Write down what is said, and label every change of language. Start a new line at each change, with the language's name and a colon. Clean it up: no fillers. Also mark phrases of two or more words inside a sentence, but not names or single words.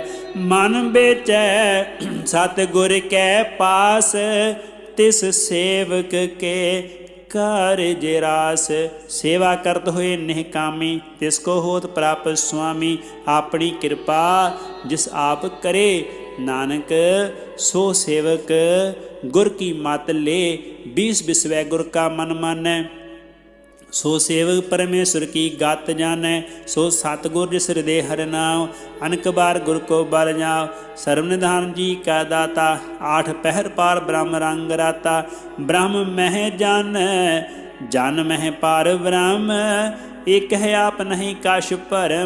Punjabi: ਮਨ ਬੇਚੈ ਸਤਿਗੁਰ ਕੈ ਪਾਸ, ਤਿਸ ਸੇਵਕ ਕੇ ਕਾਰਜ ਰਾਸ। ਸੇਵਾ ਕਰਤ ਹੋਏ ਨਿਹਕਾਮੀ, ਤਿਸ ਕੋ ਹੋਤ ਪ੍ਰਾਪਤ ਸੁਆਮੀ। ਆਪਣੀ ਕਿਰਪਾ ਜਿਸ ਆਪ ਕਰੇ, ਨਾਨਕ ਸੋ ਸੇਵਕ ਗੁਰ ਕੀ ਮਤ ਲੇ। ਬੀਸ ਬਿਸਵੈ ਗੁਰ ਕਾ ਮਨ ਮਾਨੈ ਸੋ ਸੇਵਕ ਪਰਮੇਸ਼ਵਰ ਕੀ ਗਤ ਜਾਨੈ। ਸੋ ਸਤਗੁਰ ਜਿਸ ਹਿਰਦੈ ਹਰ ਨਾਮ ਅਨਕ ਬਾਰ ਗੁਰ ਕੋ ਬਲ ਜਾਓ। ਸਰਵ ਨਿਧਾਨ ਜੀ ਕਾ ਦਾਤਾ ਆਠ ਪਹਰ ਪਾਰ ਬ੍ਰਹਮ ਰੰਗ ਰਾਤਾ। ਬ੍ਰਹਮ ਮਹ ਜਨ ਜਨ ਮਹ ਪਾਰ ਬ੍ਰਹਮ ਏਕ ਹੈ ਆਪ ਨਹੀਂ ਕਛ ਭਰਮ।